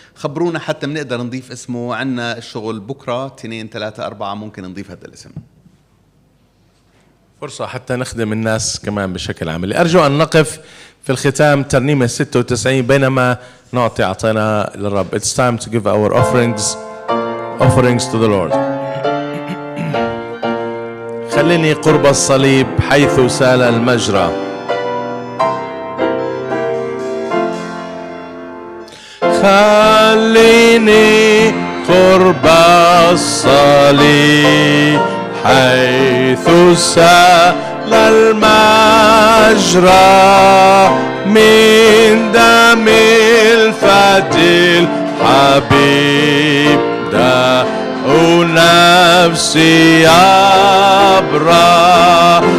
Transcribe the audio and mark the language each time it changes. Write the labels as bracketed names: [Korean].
[Arabic] خبرونا حتى بنقدر نضيف اسمه. عنا الشغل بكرة 2 3 4 ممكن نضيف هذا الاسم. فرصة حتى نخدم الناس كمان بشكل عملي. أرجو أن نقف في الختام ترنيمة 96 بينما نعطي عطينا للرب. [English] It's time to give our offerings to the Lord. [Arabic] خليني قرب الصليب حيث سال المجرى، خليني قرب الصليب حيث سال المجرى، من دم الفدي الحبيب داء نفسي يبرى.